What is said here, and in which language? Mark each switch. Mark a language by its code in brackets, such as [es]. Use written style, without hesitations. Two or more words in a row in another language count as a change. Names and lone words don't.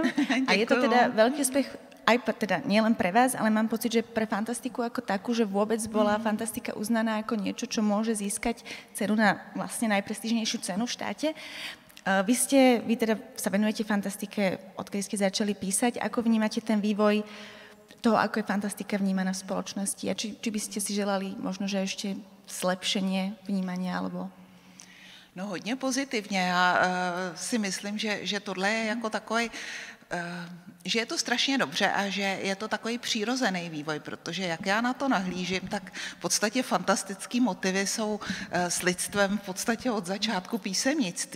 [sk] A je to teda veľký úspech aj teda nielen pre vás, ale mám pocit, že pre fantastiku ako takú, že vôbec bola fantastika uznaná ako niečo, čo môže získať cenu na vlastne najprestížnejšiu cenu v štáte. Vy teda sa venujete fantastike, odkedy ste začali písať. Ako vnímate ten vývoj toho, ako je fantastika vnímaná v spoločnosti? A či by ste si želali možno, že ešte zlepšenie vnímania, alebo... [cs] No hodně pozitivně. Já si myslím, že tohle je jako takový... že je to strašně dobře a že je to takový přirozený vývoj, protože jak já na to nahlížím, tak v podstatě fantastický motivy jsou s lidstvem v podstatě od začátku písemnictví.